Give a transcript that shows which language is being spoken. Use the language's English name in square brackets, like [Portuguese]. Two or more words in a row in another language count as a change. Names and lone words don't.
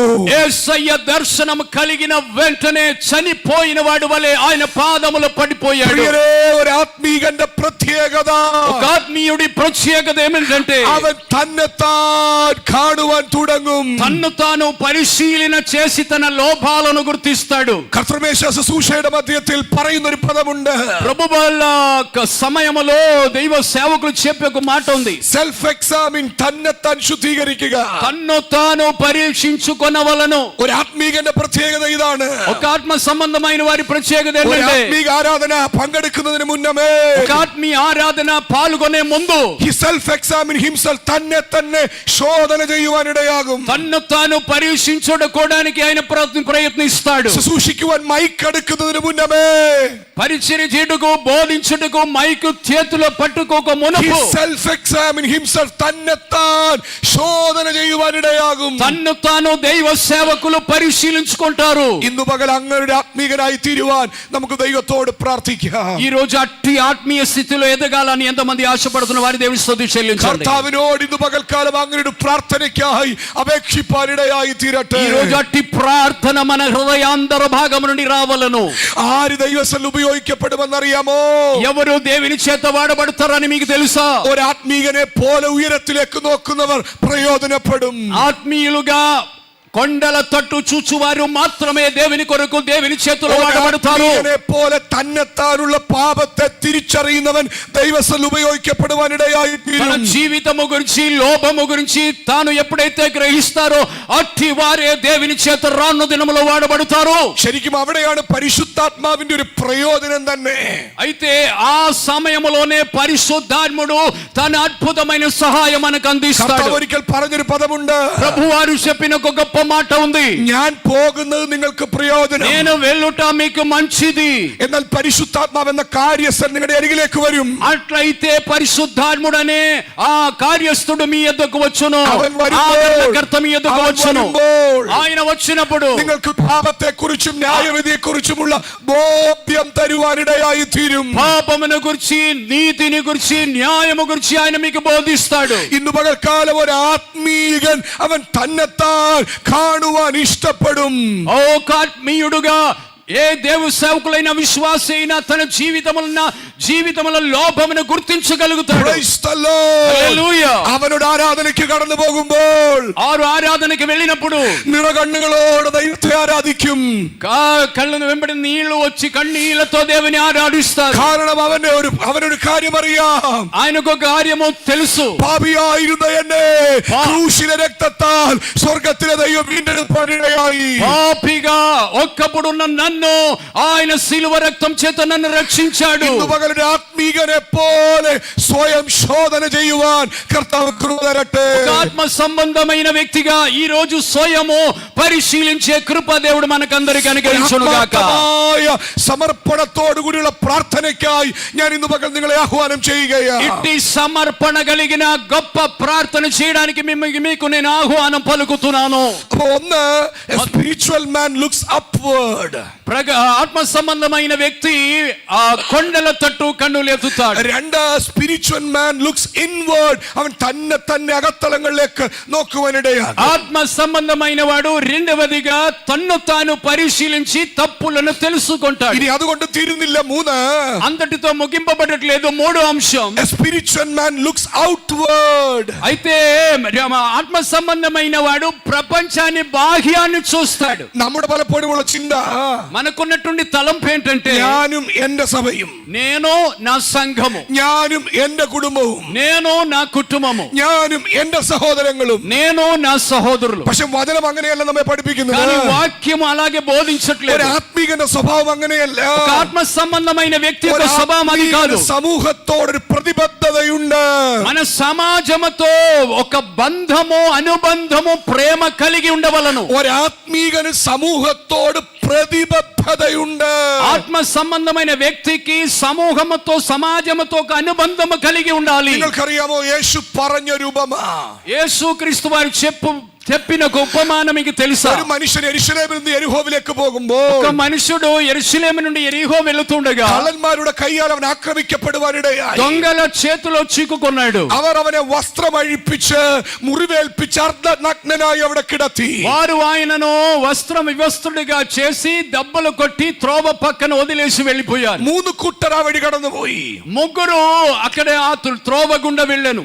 [Telugu] యేసయ్య దర్శనం కలిగిన వెంటనే చనిపోయిన వాడి వలె ఆయన పాదములు పడిపోయాడు. [Malayalam] പ്രിയരേ, ഒരു ആത്മീകന്റെ പ്രത്യേകത, [Telugu] ఒక ఆత్మీయుడి ప్రత్యేకత ఏమిటంటే [Malayalam] അവൻ തന്നെത്താൻ കാണുവാൻ തുടങ്ങും. [Telugu] తన్ను తాను పరిశీలన చేసి తన లోపాలను గుర్తిస్తాడు. [Malayalam] കർത്തൃമേശ ശുശ്രൂഷയുടെ മധ്യത്തിൽ പറയുന്ന ഒരു പദമുണ്ട്. [Telugu] ప్రభువుల సమయములో దైవ సేవకులు చెప్పే ఒక మాట ఉంది. [English] self examine, [Malayalam] തന്നെത്താൻ ശുദ്ധീകരിക്കുക. [Telugu] తన్ను తాను పరీక్షించుకొనవలెను. [Malayalam] ഒരു ആത്മീകന്റെ പ്രത്യേകത ഇതാണ്. [Telugu] ఒక ఆత్మ సంబంధమైన వారి ప్రత్యేకత [Malayalam] ഒരു [Telugu] ఏంటంటే [Malayalam] ആത്മീക ആരാധന പങ്കെടുക്കുന്നതിന് മുന്നമേ [Telugu] ఒక ఆత్మీయ ఆరాధన పాల్గొనే ముందు [English] he self examine himself, [Malayalam] തന്നെ തന്നെ ശോധന ചെയ്യുവാനിടയാകും. [Telugu] తన్ను తాను పరీక్షించుకోవడానికి ఆయన ప్రయత్నిస్తాడు. [Malayalam] ശുശ്രൂഷിക്കുവാൻ മൈക്ക് എടുക്കുന്നതിന് മുന്നമേ [Telugu] పరిచర్య చేయుటకు బోధించుటకు మైకు చేతిలో పట్టుకోక మునుపు [English] he self examine himself, [Malayalam] തന്നെത്താൻ ശോധന ചെയ്യുവാനിടയാകും. [Telugu] తన్ను తాను దైవ సేవకులు పరిశీలించుకుంటారు. [Malayalam] ഇന്നു പകൽ അങ്ങയുടെ ആത്മീകനായി തീരുവാൻ നമുക്ക് ദൈവത്തോട് പ്രാർത്ഥിക്കാം. [Telugu] ఈ రోజు అట్టి ఆత్మీయ స్థితిలో ఎదగాలని ఎంతమంది ఆశపడుతున్న వారి దేవుని స్తుతి చెల్లించండి. [Malayalam] കർത്താവിനോട് ഇന്നു പകൽക്കാലം അങ്ങയുടെ പ്രാർത്ഥനയ്ക്കായി അപേക്ഷിപ്പാനിടയായി തീരട്ടെ. [Telugu] ఈ రోజు అట్టి ప్రార్థన మన హృదయాంతర భాగం నుండి రావాలను. [Malayalam] ആര് ദൈവസൽ ഉപയോഗിക്കപ്പെടുമെന്നറിയാമോ? [Telugu] ఎవరు దేవుని చేత వాడబడతారని మీకు తెలుసా? [Malayalam] ഒരു ആത്മീകനെ പോലെ ഉയരത്തിലേക്ക് നോക്കുന്നവർ പ്രയോജനപ്പെടും. [Telugu] ఆత్మీయులుగా కొండల తట్టు చూచువారు మాత్రమే దేవుని కొరకు దేవుని చేతిలో వాడబడతారు. [Malayalam] പോലെ തന്നെത്താനുള്ള പാപത്തെ തിരിച്ചറിയുന്നവൻ ദൈവസൽ ഉപയോഗിക്കപ്പെടുവാനിടയായി [Telugu] తన జీవితము గురించి లోభము గురించి తాను ఎప్పుడైతే గ్రహిస్తారో అట్టి వారే దేవుని చేత రాను దినములో వాడబడతారు. [Malayalam] ശരിക്കും അവിടെയാണ് പരിശുദ്ധാത്മാവിന്റെ ഒരു പ്രയോജനം തന്നെ. [Telugu] అయితే ఆ సమయములోనే పరిశుద్ధాత్ముడు తన అద్భుతమైన సహాయం మనకు అందిస్తాడు. [Malayalam] ഒരിക്കൽ പറഞ്ഞൊരു പദമുണ്ട്. [Telugu] ప్రభువారు చెప్పిన ఒక గొప్ప మాట ఉంది. [Malayalam] ഞാൻ പോകുന്നത് നിങ്ങൾക്ക് പ്രയോജനം, [Telugu] నేను వెళ్ళుట మీకు మంచిది. [Malayalam] എന്നാൽ പരിശുദ്ധാത്മാവ് എന്ന കാര്യസ്ഥൻ നിങ്ങളുടെ അരികിലേക്ക് വരും. [Telugu] అట్లయితే పరిశుద్ధాత్ముడనే ఆ కార్యస్థుడు మీ యొద్దకు వచ్చును. ఆదరణకర్త మీ యొద్దకు వచ్చును. ఆయన వచ్చినప్పుడు [Malayalam] നിങ്ങൾക്ക് പാപത്തെ കുറിച്ചും ന്യായവിധിയെ കുറിച്ചുമുള്ള ബോധ്യം തരുവാനിടയായി തീരും. [Telugu] పాపమును గురించి నీతిని గురించి న్యాయము గురించి ఆయన మీకు బోధిస్తాడు. [Malayalam] ഇന്നു പകൽക്കാലം ഒരു ആത്മീകൻ അവൻ തന്നെത്താൻ കാണുവാൻ ഇഷ്ടപ്പെടും. [Telugu] ఒక ఆత్మీయుడుగా ఏ దేవు సేవకులైన విశ్వాసి అయినా తన జీవితముల లోపమును గుర్తించగలుగుతాడు. హల్లెలూయా. [Malayalam] അവനോട് ആരാധനയ്ക്ക് കടന്നു പോകുമ്പോൾ [Telugu] ఆరు ఆరాధనకి వెళ్ళినప్పుడు [Malayalam] നിറകണ്ണുകളോടെ ദൈവത്തെ ആരാധിക്കും. [Telugu] కళ్ళను వెంబడి నీళ్లు వచ్చి కన్నీళ్లతో దేవుని ఆరాధిస్తారు. [Malayalam] കാരണം അവനൊരു കാര്യം അറിയാം. [Telugu] ఆయనకు ఒక కార్యము తెలుసు. [Malayalam] പാപിയായിരുന്ന എന്നെ ക്രൂശിലെ രക്തത്താൽ സ്വർഗ്ഗത്തിലെ ദൈവം വീണ്ടെടുപ്പാനിടയായി. [Telugu] పాపిగా ఒక్కప్పుడున్న నన్ను నన్ను ఆయన శిలువ రక్తం చేత నన్ను రక్షించాడు. [Malayalam] ഇന്ന് പകൽ ഒരു ആത്മീകനെ പോലെ സ്വയം ശോധന ചെയ്യുവാൻ കർത്താവ് കൃപ തരട്ടെ. [Telugu] ఆత్మ సంబంధమైన వ్యక్తిగా ఈ రోజు స్వయము పరిశీలించే కృప దేవుడు మనకందరికీ అనుగ్రహించును గాక. [Malayalam] സമർപ്പണത്തോടു കൂടിയുള്ള പ്രാർത്ഥനയ്ക്കായി ഞാൻ ഇന്ന് പകൽ നിങ്ങളെ ആഹ്വാനം ചെയ്യുകയാണ്. [Telugu] ఇట్టి సమర్పణ కలిగిన గొప్ప ప్రార్థన చేయడానికి మీకు నేను ఆహ్వానం పలుకుతున్నాను. [Malayalam] ഒന്ന്, [English] a spiritual man looks upward. [Telugu] ఆత్మ సంబంధమైన వ్యక్తి ఆ కొండల తట్టు కన్నులు ఎత్తుతాడు. [Malayalam] രണ്ട്, [English] spiritual man looks inward. [Malayalam] അവൻ തന്നെ അകത്തളങ്ങളിലേക്ക് നോക്കുവാനിടയാണ്. [Telugu] ఆత్మ సంబంధమైన వాడు రెండవదిగా తన్ను తాను పరిశీలించి తప్పులను తెలుసుకుంటాడు. [Malayalam] ഇനി അതുകൊണ്ട് തീരുന്നില്ല. മൂന്ന്, [Telugu] అంతటితో ముగింపబడట్లేదు. మూడో అంశం, [English] a spiritual man looks outward. [Telugu] అయితే ఆత్మ సంబంధమైన వాడు ప్రపంచాన్ని బాహ్యాన్ని చూస్తాడు. [Malayalam] നമ്മുടെ പലപ്പോഴുമുള്ള ചിന്ത, [Telugu] మనకున్నటువంటి తలంపు ఏంటంటే [Malayalam] ഞാനും എന്റെ സഭയും, [Telugu] నేను నా సంఘము, [Malayalam] ഞാനും എന്റെ കുടുംബവും, [Telugu] నేను నా కుటుంబము, [Malayalam] ഞാനും എന്റെ സഹോദരങ്ങളും, [Telugu] నేను నా సహోదరులు. [Malayalam] പക്ഷെ വചനം അങ്ങനെയല്ല നമ്മെ പഠിപ്പിക്കുന്നത്. [Telugu] కానీ వాక్యం అలాగే బోధించట్లేదు. [Malayalam] ഒരു ആത്മീകന്റെ സ്വഭാവം അങ്ങനെയല്ല. [Telugu] ఆత్మ సంబంధమైన వ్యక్తి యొక్క స్వభావం అది కాదు. [Malayalam] സമൂഹത്തോടൊരു പ്രതിബദ്ധതയുണ്ട്. [Telugu] మన సమాజముతో ఒక బంధము, అనుబంధము, ప్రేమ కలిగి ఉండవలను. [Malayalam] ഒരു ആത്മീകന് സമൂഹത്തോട് പ്രതിബദ്ധതയുണ്ട്. [Telugu] ఆత్మ సంబంధమైన వ్యక్తికి సమూహముతో, సమాజముతో ఒక అనుబంధము కలిగి ఉండాలి. [Malayalam] നിങ്ങൾക്കറിയാമോ യേശു പറഞ്ഞൊരു ഉപമ? [Telugu] యేసుక్రీస్తు వారు చెప్పిన ఒక ఉపమానం మీకు తెలుసా? [Malayalam] ഒരു മനുഷ്യൻ യെരൂശലേമിൽ നിന്ന് യെരിഹോവിലേക്ക് പോകുമ്പോൾ [Telugu] ఒక మనుషుడు యెరూషలేము నుండి యెరిహో వెళ్తుండగా [Malayalam] കള്ളന്മാരുടെ കയ്യാൽ അവൻ ആക്രമിക്കപ്പെടുവാനിടയായി. [Telugu] దొంగల చేతిలో చిక్కుకున్నాడు. [Malayalam] അവർ അവനെ വസ്ത്രം അഴിപ്പിച്ച് മുറിവേൽപ്പിച്ച് അർദ്ധനഗ്നനായി അവിടെ കിടത്തി. [Telugu] వారు ఆయనను వస్త్రం వివస్త్రుడిగా చేసి దెబ్బలు కొట్టి త్రోవ పక్కన వదిలేసి వెళ్ళిపోయారు. [Malayalam] 3 കൂട്ടർ ആ വഴി കടന്നുപോയി. [Telugu] ముగ్గురు అక్కడే ఆ త్రోవ గుండా వెళ్ళాను.